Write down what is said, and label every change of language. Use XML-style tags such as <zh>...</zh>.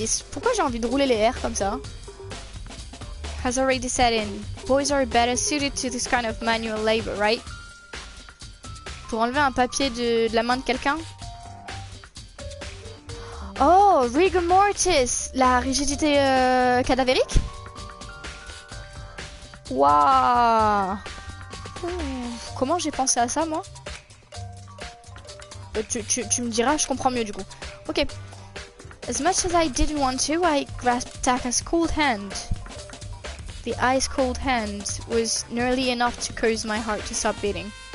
<fr>Pourquoi j'ai envie de rouler les R comme ça?</fr> <en>Has already set in. Boys are better suited to this kind of manual labor, right?</en> <fr>Pour enlever un papier de la main de quelqu'un? Oh, rigor mortis! La rigidité cadavérique? Waouh! Comment j'ai pensé à ça, moi? Tu me diras, je comprends mieux du coup. Ok.</fr> <en>As much as I didn't want to, I grasped Taka's cold hand. The ice cold hand was nearly enough to cause my heart to stop beating.</en>